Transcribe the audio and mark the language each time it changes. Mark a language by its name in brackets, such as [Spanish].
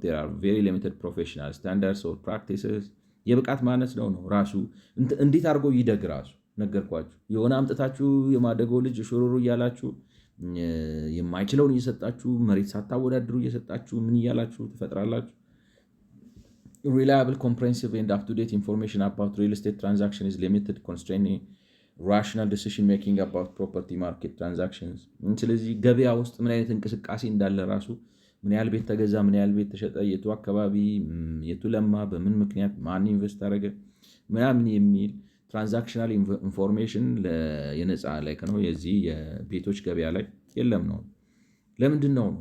[English] There are very limited professional standards or practices. [Amharic] የብቃት ማነስ ነው ራሱ። እንዴት አድርጎ ይደግ ራሱ ነገርኳችሁ። የሆነ አምጥታችሁ የማደጎ ልጅ ሹሩሩ እያላችሁ የማይችለውን እየሰጣችሁ መሬት ሳታወዳድሩ እየሰጣችሁ ምን እያላችሁ ትፈጥራላችሁ? [English] Reliable, comprehensive and up-to-date information about real estate transaction is limited, constraining rational decision making about property market transactions. [Amharic] ስለዚህ ገበያ ውስጥ ምን አይነት እንቅስቃሴ እንዳለ ራሱ ምን ያህል ቤት ተገዛ፣ ምን ያህል ቤት ተሸጠ፣ የቱ አካባቢ የቱ ለማ፣ በምን ምክንያት ማን ኢንቨስት አደረገ ምናምን የሚል ትራንዛክሽናል ኢንፎርሜሽን የነፃ ላይ ነው የዚህ የቤቶች ገበያ ላይ የለም ነው። ለምንድን ነው?